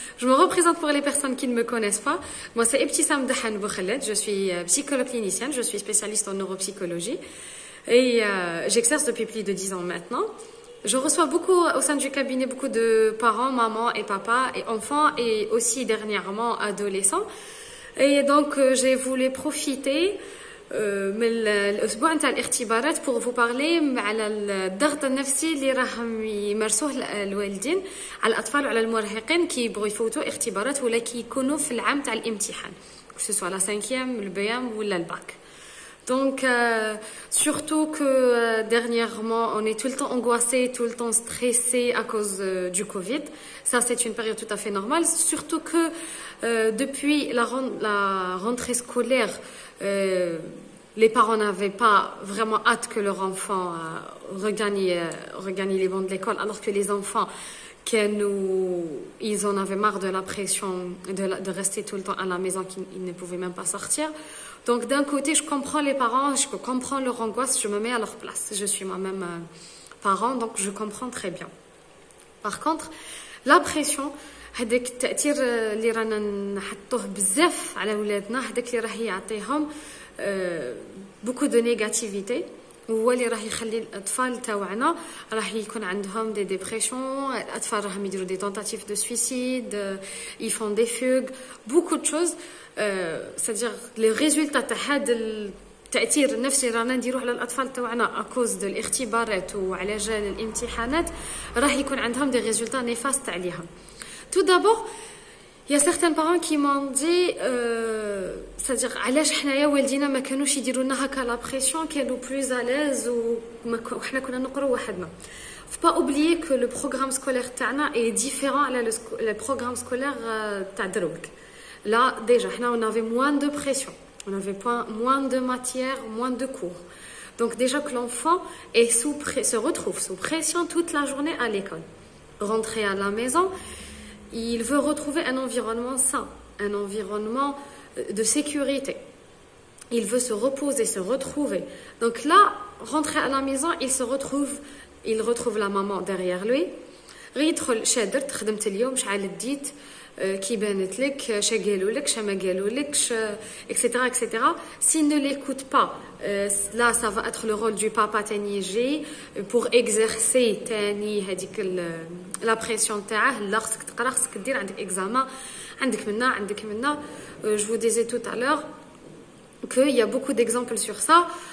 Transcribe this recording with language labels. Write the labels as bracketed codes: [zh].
[fr] Je me représente pour les personnes qui ne me connaissent pas. Moi, c'est Ebtissam Dahan Boukhaled. Je suis psychologue clinicienne. Je suis spécialiste en neuropsychologie. Et j'exerce depuis plus de 10 ans maintenant. Je reçois beaucoup, au sein du cabinet, beaucoup de parents, mamans et papas et enfants et aussi dernièrement adolescents. Et donc, j'ai voulu profiter [ar] من الاسبوع نتاع الاختبارات [fr] pour vous parler [ar] على الضغط النفسي اللي راهم يمارسوه الوالدين على الاطفال وعلى المراهقين كي يبغوا يفوتوا اختبارات ولا كي يكونوا في العام تاع الامتحان [fr] que ce soit la 5e le BM ou la bac. Donc surtout que dernièrement on est tout le temps angoissé, tout le temps stressé à cause du Covid. Ça c'est une période tout à fait normale, surtout que depuis la rentrée scolaire les parents n'avaient pas vraiment hâte que leur enfant regagne les bancs de l'école, alors que les enfants, ils en avaient marre de la pression de rester tout le temps à la maison, qu'ils ne pouvaient même pas sortir. Donc d'un côté, je comprends les parents, je comprends leur angoisse, je me mets à leur place. Je suis moi-même parent, donc je comprends très bien. Par contre, la pression, [ar] هذاك التأثير اللي رانا نحطوه بزاف على ولادنا هذاك اللي راح يعطيهم [fr] beaucoup de négativité [ar] هو اللي راح يخلي الأطفال تاوعنا راح يكون عندهم [fr] des dépressions. [ar] الأطفال راهم يديروا [fr] des tentatives de suicide, ils font des fugues, beaucoup de choses. C'est-à-dire les résultats [ar] تاع هذا التأثير النفسي رانا نديروه على الأطفال تاوعنا [fr] à cause de [ar] الاختبارات وعلى جال الامتحانات راح يكون عندهم [fr] des résultats néfastes [ar] عليهم. [fr] Tout d'abord, il y a certains parents qui m'ont dit c'est-à-dire [ar] علاش حنايا والدينا ما كانوش يديروا لنا هكا لا بريسيون كانوا بلوز اليز وحنا كنا نقروا وحدنا. [fr] Faut pas oublier que le programme scolaire تاعنا est différent على le programme scolaire [ar] تاع دروك. [fr] Là déjà حنا on avait moins de pression, on avait moins de matière, moins de cours. Donc déjà que l'enfant se retrouve sous pression toute la journée à l'école. Rentrer à la maison, il veut retrouver un environnement sain, un environnement de sécurité. Il veut se reposer, se retrouver. Donc là, rentrer à la maison, il retrouve la maman derrière lui. [ar] يدخل شادرت خدمت اليوم شحال ديت كي بانت لك شا قالوا لك شا ما قالوا لك etc etc. [fr] S'il ne l'écoute pas, là ça va être le rôle du papa [ar] تاني يجي [fr] pour exercer تاني هذيك la pression تاعه. [ar] لا خصك تقرا خصك دير عندك examen عندك منا [fr] je vous disais tout à l'heure qu'il y a beaucoup d'exemples sur ça.